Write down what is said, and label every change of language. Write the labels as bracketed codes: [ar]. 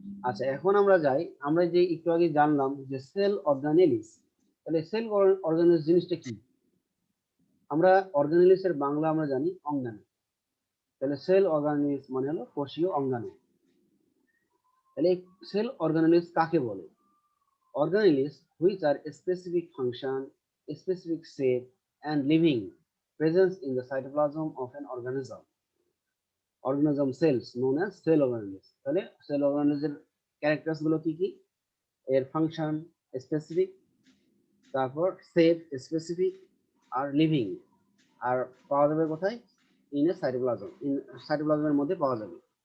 [bn] আচ্ছা, এখন আমরা যাই, আমরা যে একটু আগে জানলাম যে সেল অর্গানেলিস। তাহলে সেল অর্গানেলিস জিনিসটা কি? আমরা অর্গানেলিসের বাংলা আমরা জানি অঙ্গাণু। তাহলে সেল অর্গানেলিস মানে হলো কোষীয় অঙ্গাণু। তাহলে সেল অর্গানেলিস কাকে বলে? [en] Organelles which are specific function, specific shape and living presence in the cytoplasm of an organism. Organism cells known as cell organelles. [bn] তাহলে সেল অর্গানেলিসের ক্যারেক্টারস গুলো কি কি? এর ফাংশন স্পেসিফিক, তারপর শেপ স্পেসিফিক, আর লিভিং। আর পাওয়া যাবে কোথায়? ইন এ সাইটোপ্লাজম, সাইটোপ্লাজমের মধ্যে পাওয়া যাবে।